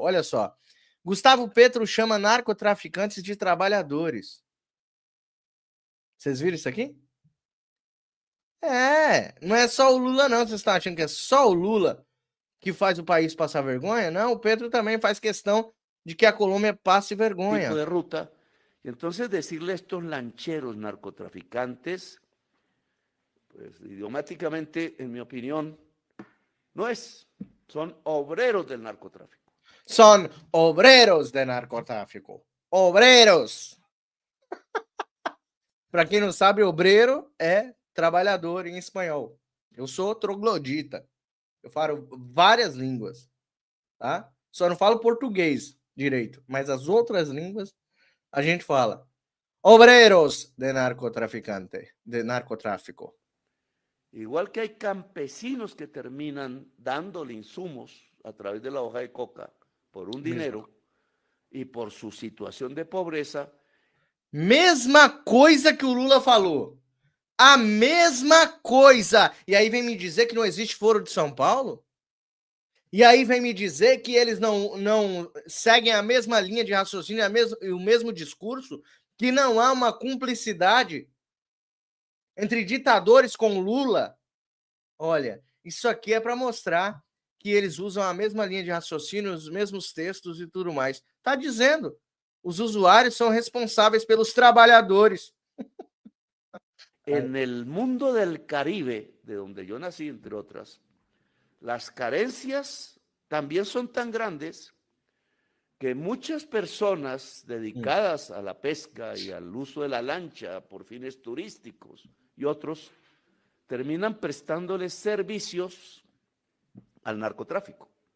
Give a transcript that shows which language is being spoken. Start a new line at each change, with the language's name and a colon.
Portuguese: Olha só. Gustavo Petro chama narcotraficantes de trabalhadores. Vocês viram isso aqui? Não é só o Lula, não. Vocês estão achando que é só o Lula que faz o país passar vergonha? Não, o Petro também faz questão de que a Colômbia passe vergonha.
Spanish: Tipo de ruta. Y entonces decirle a estos lancheros narcotraficantes, pues idiomáticamente, en mi opinión, no es. Son obreros del narcotráfico. Son obreros de narcotráfico. Obreros.
Portuguese: Para quem não sabe, obreiro é trabalhador em espanhol. Eu sou troglodita. Eu falo várias línguas, tá? Só não falo português direito, mas as outras línguas a gente fala.
Spanish: Obreros de narcotráfico. Igual que hay campesinos que terminan dándole insumos a través de la hoja de coca por un dinero y por su situación de pobreza.
Portuguese: Mesma coisa que o Lula falou. A mesma coisa. E aí vem me dizer que não existe Foro de São Paulo? E aí vem me dizer que eles não seguem a mesma linha de raciocínio e o mesmo discurso? Que não há uma cumplicidade entre ditadores com Lula? Olha, isso aqui é para mostrar que eles usam a mesma linha de raciocínio, os mesmos textos e tudo mais. Tá dizendo. Os usuarios são responsáveis pelos trabalhadores.
Spanish: En el mundo del Caribe, de donde yo nací, entre otras, las carencias también son tan grandes que muchas personas dedicadas a la pesca y al uso de la lancha por fines turísticos y otros terminan prestándoles servicios al narcotráfico.